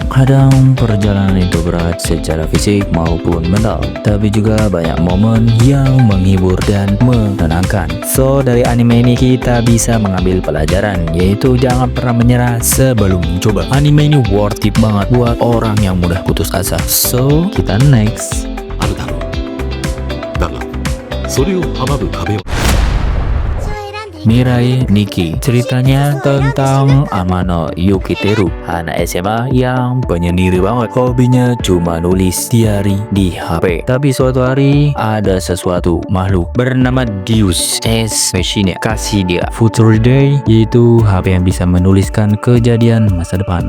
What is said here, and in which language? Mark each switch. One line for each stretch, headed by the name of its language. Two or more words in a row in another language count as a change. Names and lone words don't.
Indonesian: Kadang perjalanan itu berat secara fisik maupun mental, tapi juga banyak momen yang menghibur dan menenangkan. So dari anime ini kita bisa mengambil pelajaran, yaitu jangan pernah menyerah sebelum mencoba. Anime ini
English: worth it
Indonesian: banget buat orang yang mudah putus asa. So kita next.
Japanese: あるだろう。だが、それを阻む壁を
Indonesian: Mirai Nikki. Ceritanya tentang Amano Yukiteru, anak SMA yang penyendiri banget. Hobinya cuma nulis diary di HP. Tapi suatu hari ada sesuatu makhluk bernama Deus Ex Machina kasih dia Future Day, yaitu HP yang bisa menuliskan kejadian masa depan.